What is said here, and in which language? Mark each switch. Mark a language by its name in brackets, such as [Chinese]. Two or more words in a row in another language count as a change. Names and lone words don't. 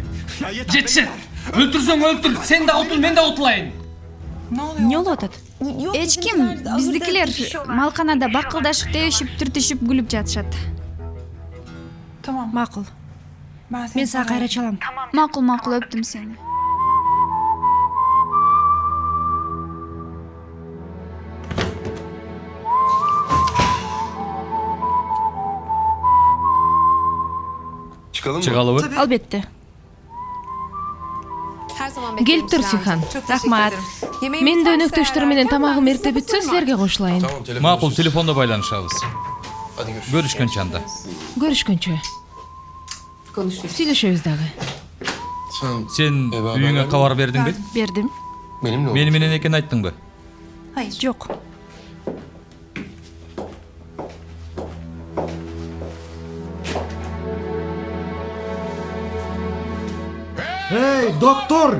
[Kyrgyz] Жетишет. Өлтүрсөң өлтүр. Сен да утул, мен да утулайын. Эмне болуп атат? Эч ким, биздикилер малканада бакылдашып, тебишип, түртүшүп, күлүп жатышат. Макул. Мен сага кайра чалам. Макул, өптүм сени. [Turkish] Çıkalım mı? [Kyrgyz] Чыгалыбы? Албетте. Келиптир Сухан. Рахмат. Мен да өнөктөштөр менен тамагым эрте бүтсө силерге кошулайын. [Turkish] Tamam, telefon. [Kyrgyz] Макул, телефондо байланышабыз. [Turkish] Hadi görüşürüz. [Kyrgyz] Көрүшкөнчө анда. Көрүшкөнчө. Сүйлөшөбүз дагы. Сен үйүңө кабар бердиңби? Бердим. [Turkish] Benimle [Kyrgyz] Мени менен экенин айттыңбы? Жок. Эй, доктор!